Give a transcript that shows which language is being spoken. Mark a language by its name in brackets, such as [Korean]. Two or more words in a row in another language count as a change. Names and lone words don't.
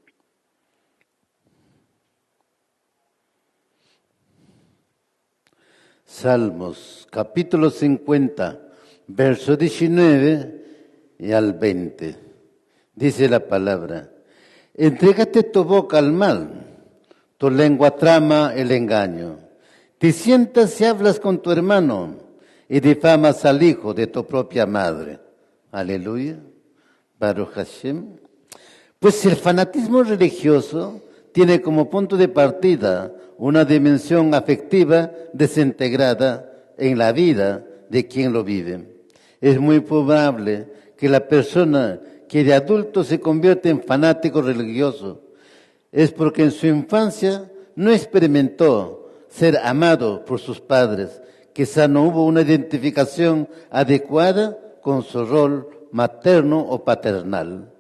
[Spanish] Salmos capítulo 50, verso 19 y al 20. Dice la palabra: entrégate tu boca al mal, tu lengua trama el engaño. Te sientas y hablas con tu hermano y difamas al hijo de tu propia madre. [Hebrew] הללויה. ברוך השם. [Spanish] Pues el fanatismo religioso tiene como punto de partida una dimensión afectiva desintegrada en la vida de quien lo vive. Es muy probable que la persona que de adulto se convierte en fanático religioso es porque en su infancia no experimentó ser amado por sus padres, quizá no hubo una identificación adecuada con su rol materno o paternal.